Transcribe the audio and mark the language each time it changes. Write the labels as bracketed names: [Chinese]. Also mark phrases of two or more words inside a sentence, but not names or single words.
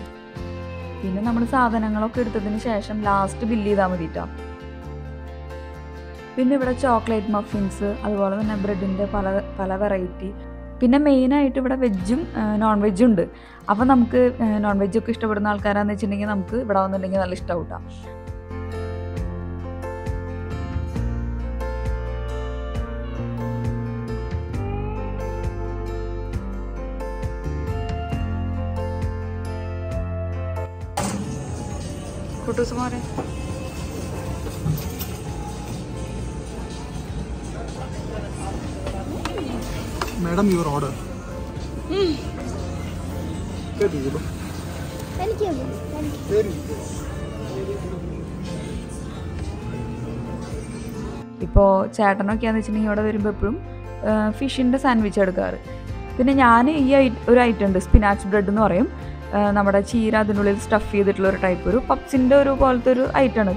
[Malayalam] പിന്നെ നമ്മൾ സാധനങ്ങളൊക്കെ എടുത്തതിന് ശേഷം ലാസ്റ്റ് ബില്ല് ചെയ്താൽ മതി കേട്ടോ. പിന്നെ ഇവിടെ [English] chocolate muffins, [Malayalam] അതുപോലെ തന്നെ ബ്രെഡിൻ്റെ പല വെറൈറ്റി. പിന്നെ മെയിനായിട്ട് ഇവിടെ വെജും നോൺ വെജും ഉണ്ട്. അപ്പോൾ നമുക്ക് നോൺ വെജൊക്കെ ഇഷ്ടപ്പെടുന്ന ആൾക്കാരാണെന്ന് വെച്ചിട്ടുണ്ടെങ്കിൽ നമുക്ക് ഇവിടെ വന്നിട്ടുണ്ടെങ്കിൽ നല്ല ഇഷ്ടമാവും കേട്ടോ. [Hindi] फोटोज हमारे [English] Madam your order Thank you. [Malayalam] ഇപ്പോൾ ചേട്ടനൊക്കെയാണെന്ന് വെച്ചിട്ടുണ്ടെങ്കിൽ ഇവിടെ വരുമ്പോൾ എപ്പോഴും ഫിഷിൻ്റെ സാൻഡ്വിച്ച് എടുക്കാറ്. പിന്നെ ഞാൻ ഈ ഒരു ഐറ്റം ഉണ്ട്, [English] spinach bread [Malayalam] എന്ന് പറയും. നമ്മുടെ ചീര അതിനുള്ളിൽ സ്റ്റഫ് ചെയ്തിട്ടുള്ള ഒരു ടൈപ്പ്, ഒരു പപ്സിൻ്റെ ഒരു പോലത്തെ ഒരു ഐറ്റമാണിത്.